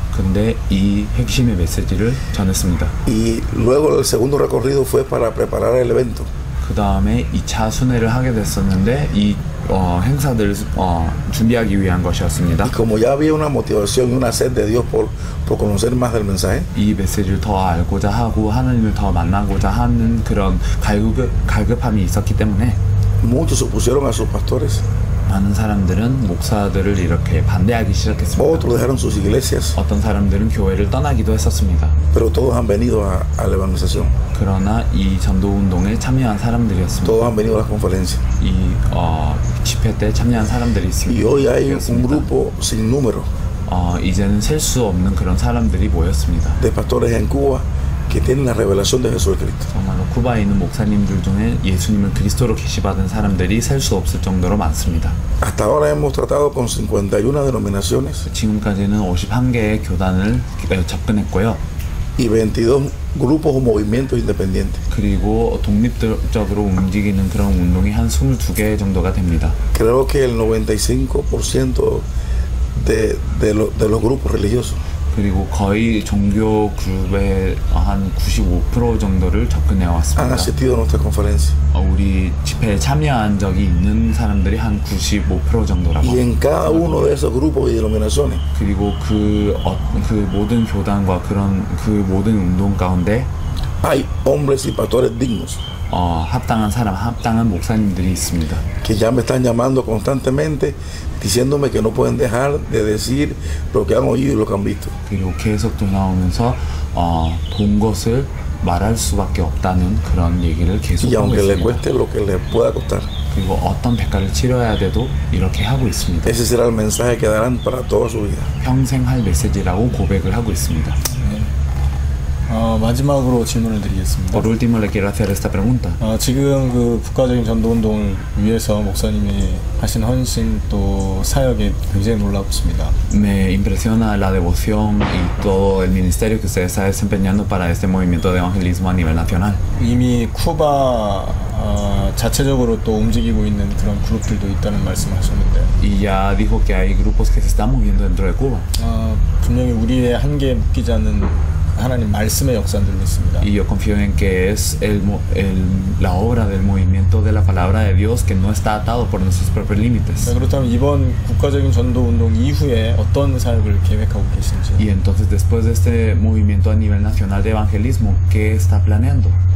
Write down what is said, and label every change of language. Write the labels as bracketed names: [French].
[Korean] 근데 이 핵심의 메시지를 전했습니다. [Spanish] Y luego el segundo recorrido fue para preparar el evento. [Korean] 그 다음에 2차 순회를 하게 됐었는데 이 행사들을 준비하기 위한 것이었습니다. [Spanish] Y como ya había una motivación y una sed de Dios por conocer más del mensaje, [Korean] 이 메시지를 더 알고자 하고 하나님을 더 만나고자 하는 그런 갈급함이 있었기 때문에 [Spanish] muchos se opusieron a sus pastores, [Korean] 많은 사람들은 목사들을 이렇게 반대하기 시작했습니다. [Spanish] otros dejaron sus iglesias, [Korean] 어떤 사람들은 교회를 떠나기도 했었습니다. [Spanish] pero todos han venido a la evangelización, [Korean] 그러나 이 전도운동에 참여한 사람들이었습니다. [Spanish] todos han venido a las conferencias. [Korean] 이 집회 때 참여한 사람들이 있습니다. [Spanish] Y hoy hay un grupo sin número [Korean] 이제는 셀 수 없는 그런 사람들이 모였습니다. [Spanish] de pastores en Cuba que tienen la revelación de Jesucristo. [Korean] 정말로 쿠바에 있는 목사님들 중에 예수님을 그리스도로 계시받은 사람들이 셀 수 없을 정도로 많습니다. [Spanish] Hasta ahora hemos tratado con 51 denominaciones [Korean] 지금까지는 51개의 교단을 접근했고요. [Spanish] y 22 grupos o movimientos independientes. [Korean] 그리고 독립적으로 움직이는 그런 운동이 한 22개 정도가 됩니다. [Spanish] Creo que el 95% de los grupos religiosos [Korean] 그리고 거의 종교 그룹의 한 95% 정도를 접근해 [Spanish] han [Korean] 왔습니다. [Spanish] asistido a nuestra conferencia. [Korean] 우리 집회에 참여한 적이 있는 사람들이 한 95% 정도라고. [Spanish] Y en cada uno de esos grupos y denominaciones [Korean] 그리고 그 모든 교단과 그런 그 모든 운동 가운데 [Spanish] hay hombres y pastores dignos [Korean] 합당한 사람, 합당한 목사님들이 있습니다. [Spanish] que ya me están llamando constantemente diciéndome que no pueden dejar de decir lo que han oído y lo que han visto. [Korean] 그리고 계속 돌아오면서 본 것을 말할 수밖에 없다는 그런 얘기를 계속 [Spanish] Y [Korean] 하고 [Spanish] aunque le [Korean] 있습니다. [Spanish] cueste lo que le pueda costar, [Korean] 그리고 어떤 대가를 치러야 돼도 이렇게 하고 있습니다. [Spanish] ese será el mensaje que darán para toda su vida. [Korean] 평생 할 메시지라고 고백을 하고 있습니다. 마지막으로 질문을 드리겠습니다. [Spanish] Por último le quiero hacer esta pregunta. [Korean] 지금 그 국가적인 전도운동을 위해서 목사님이 하신 헌신 또 사역이 굉장히 놀랍습니다. [Spanish] Me impresiona la devoción y todo el ministerio que usted está desempeñando para este movimiento de evangelismo a nivel nacional. [Korean] 이미 쿠바 자체적으로 또 움직이고 있는 그런 그룹들도 있다는 말씀하셨는데 [Spanish] Y ya dijo que hay grupos que se están moviendo dentro de Cuba. [Korean] 분명히 우리의 한계에 묶이지 않는 하나님 말씀의 역사들을 믿습니다. [Spanish] Y yo confío en que es la obra del movimiento de la palabra de Dios que no está atado por nuestros propios límites. [Korean] 그렇다면 이번 국가적인 전도운동 이후에 어떤 사역을 계획하고 계신지. [Spanish] Y entonces después de este movimiento a nivel nacional de evangelismo, ¿qué está planeando?